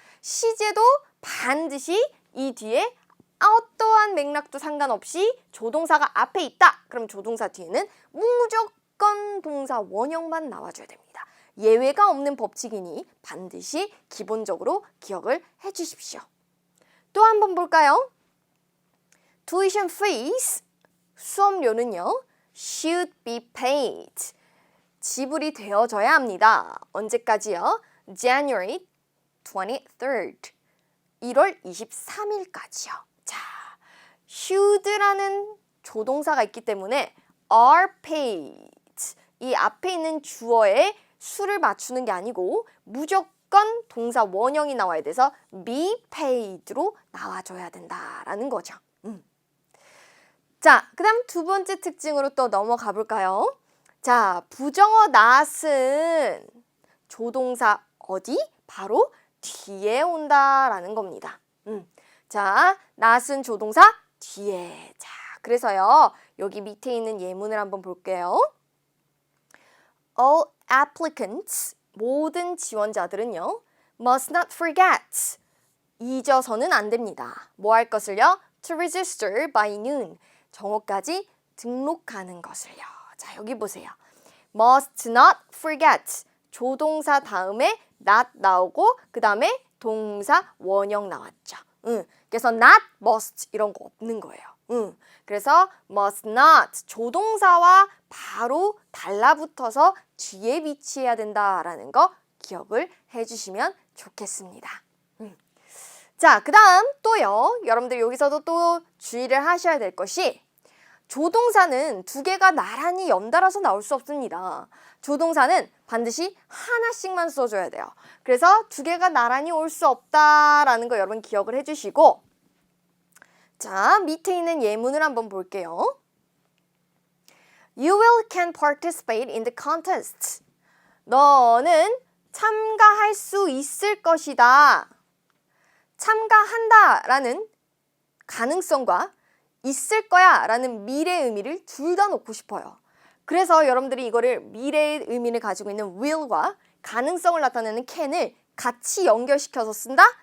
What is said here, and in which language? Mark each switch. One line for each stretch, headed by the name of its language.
Korean: 시제도 반드시 이 뒤에 어떠한 맥락도 상관없이 조동사가 앞에 있다. 그럼 조동사 뒤에는 무조건 동사 원형만 나와줘야 됩니다. 예외가 없는 법칙이니 반드시 기본적으로 기억을 해주십시오. 또 한 번 볼까요?
English: Tuition fees,
Korean: 수업료는요.
English: should be paid.
Korean: 지불이 되어져야 합니다. 언제까지요?
English: January 23rd.
Korean: 1월 23일까지요. 자, should라는 조동사가 있기 때문에
English: are paid.
Korean: 이 앞에 있는 주어에 수를 맞추는 게 아니고 무조건 동사 원형이 나와야 돼서
English: be paid
Korean: 로 나와줘야 된다라는 거죠. 자, 그 다음 두 번째 특징으로 또 넘어가 볼까요? 자, 부정어 not은 조동사 어디? 바로 뒤에 온다라는 겁니다. 자, not은 조동사 뒤에. 자, 그래서요. 여기 밑에 있는 예문을 한번 볼게요.
English: All applicants,
Korean: 모든 지원자들은요.
English: must not forget,
Korean: 잊어서는 안 됩니다. 뭐 할 것을요?
English: To register by noon,
Korean: 정오까지 등록하는 것을요. 자, 여기 보세요.
English: must not forget,
Korean: 조동사 다음에 not 나오고 그 다음에 동사 원형 나왔죠. 그래서 not, must 이런 거 없는 거예요. 그래서
English: must not,
Korean: 조동사와 바로 달라붙어서 뒤에 위치해야 된다라는 거 기억을 해주시면 좋겠습니다. 자, 그 다음 또요. 여러분들 여기서도 또 주의를 하셔야 될 것이 조동사는 두 개가 나란히 연달아서 나올 수 없습니다. 조동사는 반드시 하나씩만 써줘야 돼요. 그래서 두 개가 나란히 올 수 없다라는 거 여러분 기억을 해주시고 자, 밑에 있는 예문을 한번 볼게요.
English: You will can participate in the contest.
Korean: 너는 참가할 수 있을 것이다. 참가한다 라는 가능성과 있을 거야 라는 미래의 의미를 둘 다 놓고 싶어요. 그래서 여러분들이 이거를 미래의 의미를 가지고 있는 will과 가능성을 나타내는 can을 같이 연결시켜서 쓴다?